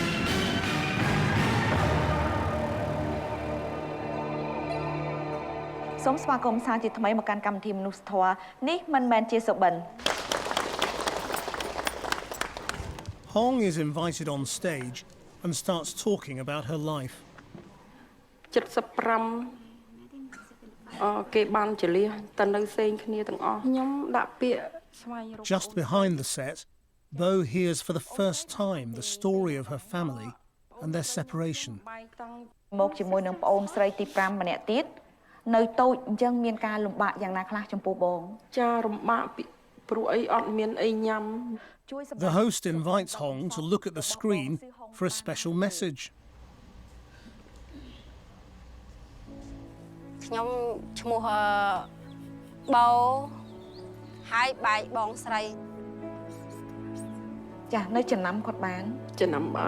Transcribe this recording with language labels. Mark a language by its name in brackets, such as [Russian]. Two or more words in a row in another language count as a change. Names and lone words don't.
[Khmer] សូមស្វាគមន៍សាជាថ្មីមកកាន់កម្មវិធីមនុស្សធម៌នេះមិនមែនជាសុបិន [English] Hong is invited on stage and starts talking about her life. [Khmer] 75 គេបានចលះទៅនៅផ្សេងគ្នាទាំងអស់ខ្ញុំដាក់ពាក្យស្វែងរក [English] Just behind the set, Bo hears for the first time the story of her family and their separation. [Khmer] មកជាមួយនឹងប្អូនស្រីទី5ម្នាក់ទៀតនៅតូចអញ្ចឹងមានការលំបាកយ៉ាងណាខ្លះចំពោះបង ចារំបាកព្រោះអីអត់មានអីញ៉ាំ [English] The host invites Hong to look at the screen for a special message. [Khmer] ខ្ញុំឈ្មោះបោហើយបែកបងស្រី ចានៅចំណាំគាត់បាន ចំណាំបាន